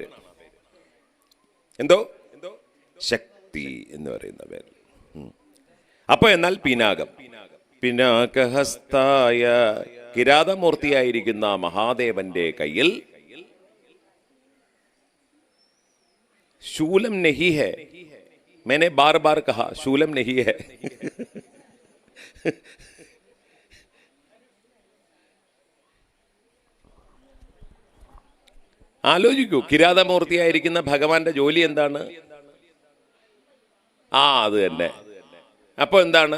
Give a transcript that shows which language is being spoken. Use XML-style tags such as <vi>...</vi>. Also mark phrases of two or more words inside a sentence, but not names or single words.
<ml>എന്തോ ശക്തി എന്ന് പറയുന്ന പേര്. അപ്പൊ എന്നാൽ പിനാകം, പിനാകഹസ്തായ, കിരാതമൂർത്തിയായിരിക്കുന്ന മഹാദേവന്റെ കയ്യിൽ ശൂലം</ml> <hi>नहीं है. मैंने बार बार कहा शूलम नहीं है.</hi> <ml>ആലോചിക്കൂ, കിരാതമൂർത്തിയായിരിക്കുന്ന ഭഗവാന്റെ ജോലി എന്താണ്? അത് തന്നെ. അപ്പൊ എന്താണ്?</ml>